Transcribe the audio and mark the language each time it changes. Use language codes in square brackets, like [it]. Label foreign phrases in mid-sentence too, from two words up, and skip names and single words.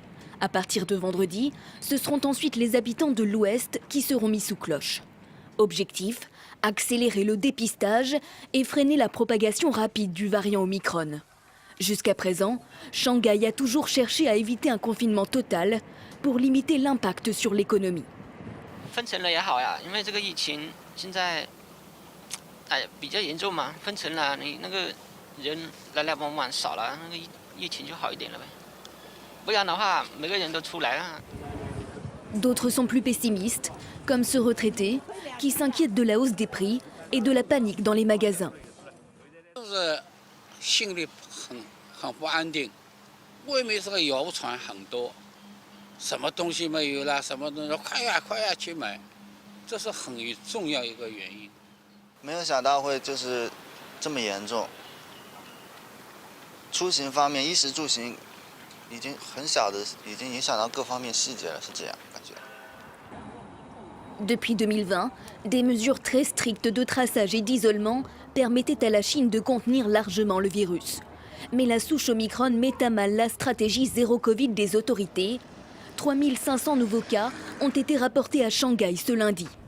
[fr] À partir de vendredi, ce seront ensuite les habitants de l'ouest qui seront mis sous cloche. Objectif, accélérer le dépistage et freiner la propagation rapide du variant Omicron. Jusqu'à présent, Shanghai a toujours cherché à éviter un confinement total pour limiter l'impact sur l'économie. [zh] 比较严重嘛，分层了，你那个人来来往往少了，那个疫情就好一点了呗。不然的话，每个人都出来了。 [fr] D'autres sont plus pessimistes, comme ce retraité qui s'inquiète de la hausse des prix et de la panique dans les magasins. [zh] 就是心里很不安定，外面这个谣传很多，什么东西没有了，什么东西快呀去买，这是很重要一个原因。没有想到会就是这么严重。出行方面，衣食住行已经很小的，已经影响到各方面细节了，是这样感觉。 [fr] Depuis 2020, des mesures très strictes de traçage et d'isolement permettaient à la Chine de contenir largement le virus. Mais la souche Omicron met à mal la stratégie zéro Covid des autorités. 3500 nouveaux cas ont été rapportés à Shanghai ce lundi.